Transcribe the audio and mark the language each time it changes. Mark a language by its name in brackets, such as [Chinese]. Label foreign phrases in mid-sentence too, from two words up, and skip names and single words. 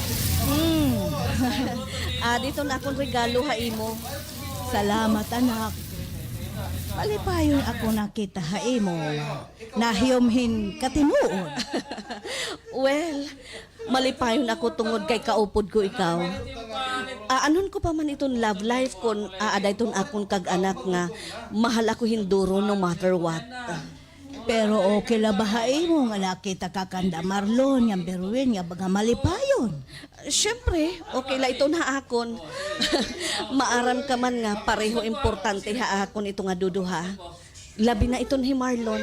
[Waray] Dito na akong regalo haimo. Salamat, anak. Malipayon ako nakita haimo. Nahiyomhin katinuod. Well, malipayon ako tungod kay kaupod ko ikaw. Anon ko pa man itong [English] love life [Waray] kon aaday ton akong kag-anak nga mahal ako hinduro [English] no matter what. [Waray] Pero okay la ba haimo nga nakita ka kanda Marlon nga Berwin nga baga malipayon? Siyempre, okay la ito na akon. Maaram ka man nga pareho importante ha akon ito nga duduha. Labi na iton hi Marlon.